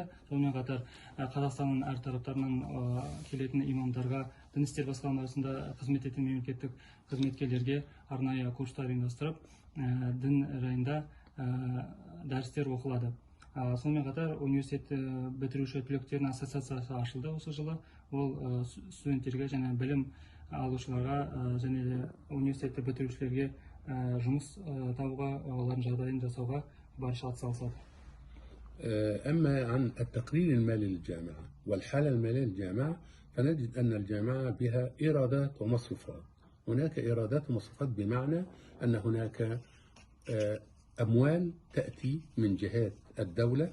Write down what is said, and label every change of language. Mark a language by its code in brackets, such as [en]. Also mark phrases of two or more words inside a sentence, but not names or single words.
[kk] Сонымен қатар Қазақстанның әр тараптарынан келетін имамдарға, дін істер басқармасында қызмет ететін мемлекеттік қызметкерлерге арнайы курстар ұйымдастырып, дін жайында дәрістер оқылады. Сонымен қатар университет бітіруші түлектердің ассоциациясы ашылды осы жылы. Ол студенттерге және білім алушыларға және университетті бітірушілерге жұмыс табуға, олардың жағдайын жасауға барша атсалысады. [ar] أما عن التقرير المالي للجامعة والحالة المالية للجامعة فنجد أن الجامعة بها إيرادات ومصروفات. هناك إيرادات ومصروفات بمعنى أن هناك أموال تأتي من جهات الدولة.